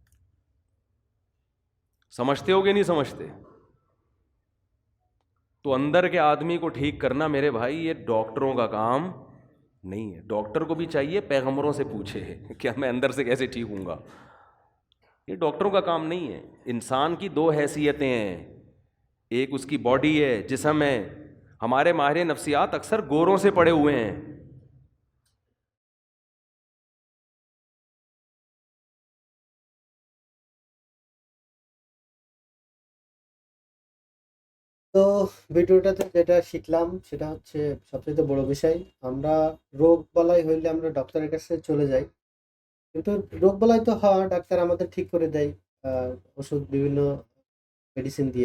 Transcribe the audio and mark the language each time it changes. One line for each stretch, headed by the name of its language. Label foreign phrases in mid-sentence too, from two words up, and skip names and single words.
Urdu: سمجھتے ہو گے نہیں سمجھتے؟ تو اندر کے آدمی کو ٹھیک کرنا میرے بھائی یہ ڈاکٹروں کا کام نہیں ہے. ڈاکٹر کو بھی چاہیے پیغمبروں سے پوچھے کیا میں اندر سے کیسے ٹھیک ہوں گا. یہ ڈاکٹروں کا کام نہیں ہے. انسان کی دو حیثیتیں ہیں, ایک اس کی باڈی ہے, جسم ہے. ہمارے ماہر نفسیات اکثر گوروں سے پڑے ہوئے ہیں.
Bangla: তো ভিডিওটাতে যেটা শিখলাম সেটা হচ্ছে সবচেয়ে বড় বিষয়, আমরা রোগ বালাই হইলে আমরা ডক্টরের কাছে চলে যাই, কিন্তু রোগ বালাই তো হয় ডাক্তার আমাদের ঠিক করে দেয় ওষুধ বিভিন্ন মেডিসিন দিয়ে.